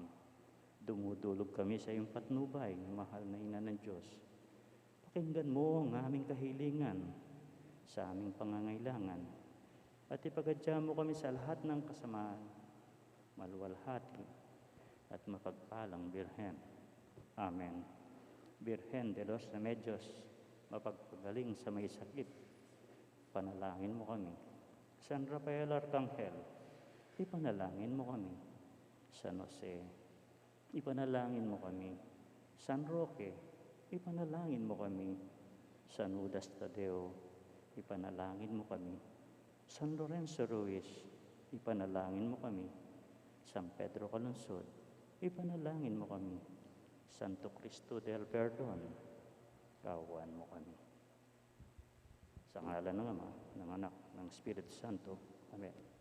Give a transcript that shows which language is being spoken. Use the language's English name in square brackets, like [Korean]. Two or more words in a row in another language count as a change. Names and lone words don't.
[Filipino] Dumudulog kami sa iyong patnubay, mahal na Ina ng Diyos. Pakinggan mo ang aming kahilingan sa aming pangangailangan at ipagadya mo kami sa lahat ng kasamaan, maluwalhati at mapagpalang Birhen. Amen. Birhen de los Remedios, mapagpagaling sa may sakit, panalangin mo kami. San Rafael Arcangel, ipanalangin mo kami. San Jose, ipanalangin mo kami. San Roque, ipanalangin mo kami. San Judas Tadeo, ipanalangin mo kami. San Lorenzo Ruiz, ipanalangin mo kami. San Pedro Calungsod, ipanalangin mo kami. Santo Cristo del Perdon, kaawaan mo kami. Sa ngalan ng Ama, ng Anak, ng Espiritu Santo. Amen.